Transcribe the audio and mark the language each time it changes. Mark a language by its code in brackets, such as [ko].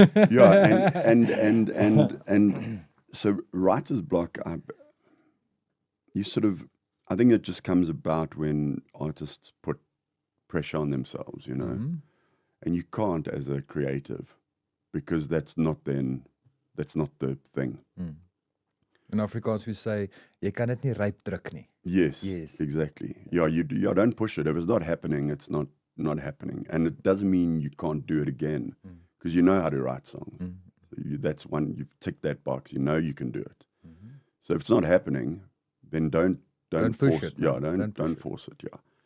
[en] Yeah, and so writer's block, I think it just comes about when artists put pressure on themselves, and you can't as a creative, because that's not the thing. In Afrikaans we say, [af] jy kan dit nie ryp druk nie. [en] Yes, exactly. Yeah, you don't push it. If it's not happening, it's not happening, and it doesn't mean you can't do it again, because you know how to write songs. That's one, you've ticked that box. You know you can do it. So if it's not happening, then don't push force it. Yeah, don't force it. Yeah.